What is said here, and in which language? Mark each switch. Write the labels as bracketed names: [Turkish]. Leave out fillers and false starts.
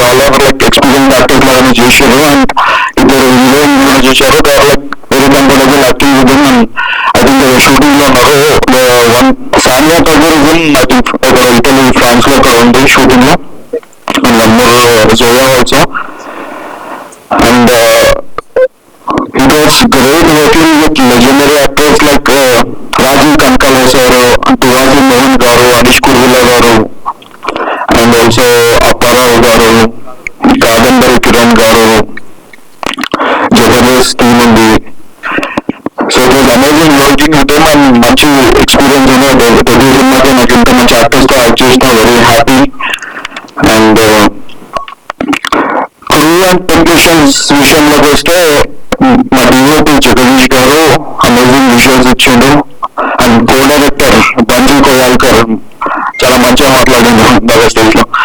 [English] all over like [Telugu] experience actors లాగానే చేశారు. And ఇద్దరు హీరోయిన్ కూడా చేశారు. [English] They are like very comfortable acting with them. And I think [Telugu] shooting లో ఉన్నారు. One Sania Kapoor [English] I think [Telugu] ఒక ఇటలీ, ఫ్రాన్స్ లో అక్కడ ఉంది షూటింగ్ లో. [English] And one more Zoya also. And it was great working with legendary actors like Rajiv Kankale sir, Tuvaji Mohan garu, Anish Kurvila garu, and also Apparao garu, Kadambari Kiran garu, [Telugu] Jabardast team undi. [English] So it was amazing working with them and [Telugu] manchi experience uno. Debut cinema నాకు ఇంత మంచి actors తో act చేసిన very happy. And crew and technicians విషయంలోకి వస్తే మా DOP Jagadish గారు amazing visuals ఇచ్చిండు. అండ్ కో డైరెక్టర్ బంజీ కోయాల్కర్ చాలా మంచిగా మాట్లాడిండు బాగా స్టేజ్ లో.